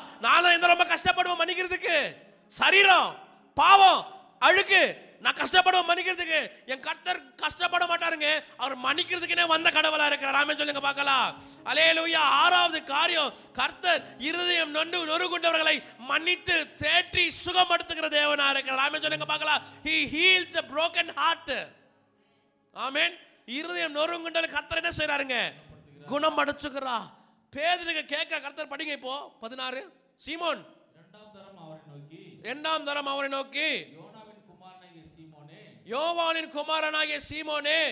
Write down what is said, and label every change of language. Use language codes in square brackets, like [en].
[ta] நானும் இந்த ரொம்ப கஷ்டப்படுவேன் மன்னிக்கிறதுக்கு. சரீரம், பாவம், அழுக்கு, நான் கஷ்டப்படுவேன் மன்னிக்கிறதுக்கு. என் கர்த்தர் கஷ்டப்பட மாட்டாருங்க. அவர் மன்னிக்கிறதுக்குனே வந்த கடவுளா இருக்கிறார். ஆமென் சொல்லுங்க பார்க்கலாம். அல்லேலூயா. 6வது காரியம், கர்த்தர் இருதயம் நொறுங்குண்டவர்களை மன்னித்து தேற்றி சுகப்படுத்துகிற தேவனா இருக்கிறார். ஆமென் சொல்லுங்க பார்க்கலாம். [en] He heals the broken heart. [ta] ஆமென். இருதயம் நொறுங்குண்டவர்களை கர்த்தர் என்ன செய்றாருங்க? குணப்படுத்துகிறா. பேதுருக்கு கேட்க கர்த்தர் படிங்க இப்போ 16. சீமோன் 2ஆம் தரம் அவரை நோக்கி, யோவானின் குமாரனாகிய சீமோனே,